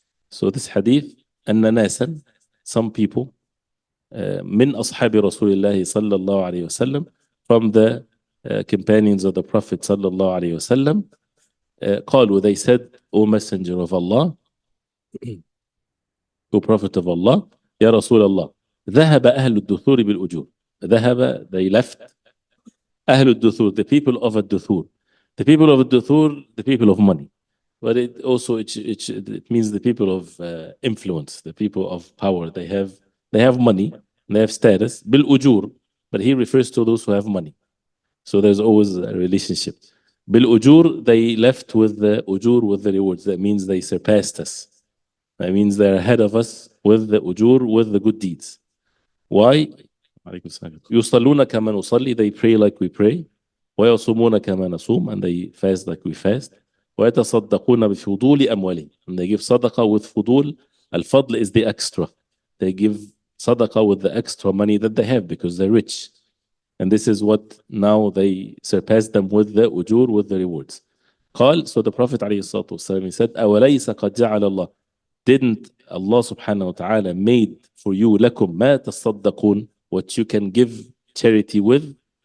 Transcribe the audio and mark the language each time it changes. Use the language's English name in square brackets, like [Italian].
[English] So this hadith [Arabic] أن ناسا [English] some people [Arabic] من أصحاب رسول الله صلى الله عليه وسلم [English] from the companions of the Prophet [Arabic] صلى الله عليه وسلم قالوا, [English] they said, O Messenger of Allah, [Arabic] O Prophet of Allah, يا رسول الله ذهب أهل الدثور بالأجور. ذهب, [English] they left. [Arabic] أهل الدثور, [English] the people of الدثور. The people of الدثور, the people of money. But it also it means the people of influence, the people of power. They have money, they have status. بالأجور, but he refers to those who have money. So there's always a relationship. بالأجور, they left with the ujur, with the rewards. That means they surpassed us. That means they're ahead of us with the ujur, with the good deeds. Why? [Arabic] يصلون كما نصلي, [English] they pray like we pray. [Arabic] ويصومون كما نصوم, [English] and they fast like we fast. [Arabic] ويتصدقون بفضول أموالهم, [English] and they give [Arabic] صدقة with فضول. [English] الفضل is the extra. They give صدقة with the extra money that they have because they're rich. And this is what now they surpass them with the ujur, with the rewards. قال, so the Prophet [Arabic] عليه الصلاة والسلام, [English] he said, [Arabic] أوليس قد جعل الله, [English] didn't Allah subhanahu wa ta'ala made for you [Arabic] لكم ما تصدقون, [English] what you can give charity with?